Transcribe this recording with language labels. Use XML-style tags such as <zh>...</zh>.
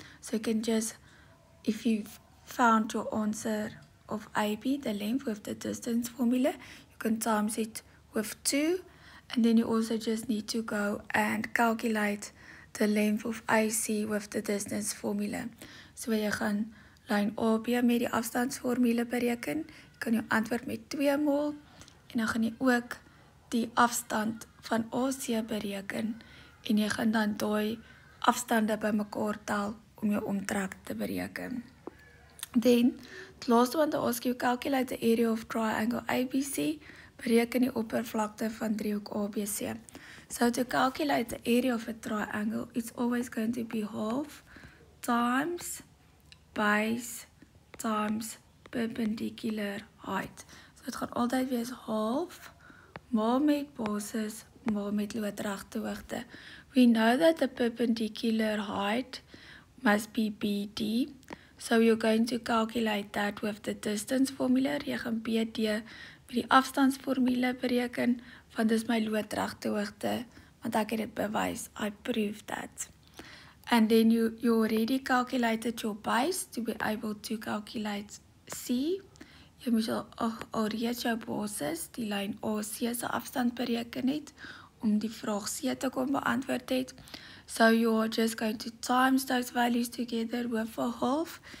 <en>So you can just, if you've found your answer of AB, the length with the distance formula, you can times it with 2, and then you also just need to go and calculate the length of AC with the distance formula.</en> <af>So jy gaan lyn AB met die afstandsformule bereken, jy kan jou antwoord met 2 maal, en dan gaan jy ook die afstand van AC bereken, en jy gaan dan daai afstande bymekaar tel om jou omtrek te bereken.</af> <en>Then, the last one to ask you, calculate the area of triangle ABC,</en> <af>bereken die oppervlakte van driehoek ABC.</af> <en>So to calculate the area of a triangle, it's always going to be half times base times perpendicular height.</en> <af>So het gaan altyd wees half maal met basis maal met loodregte hoogte.</af> <en>We know that the perpendicular height must be BD. So you're going to calculate that with the distance formula.</en> <af>Jy gaan BD met die afstandsformule bereken, want dis my loodregte hoogte, want ek het dit bewys.</af> <en>I proved that. And then you already calculated your base to be able to calculate C.</en> <af>Jy moet al reeds jou basis, die lyn AC se afstand bereken het, om die vraag C te kon beantwoord het.</af> <en>So you're just going to times those values together with a half.</en>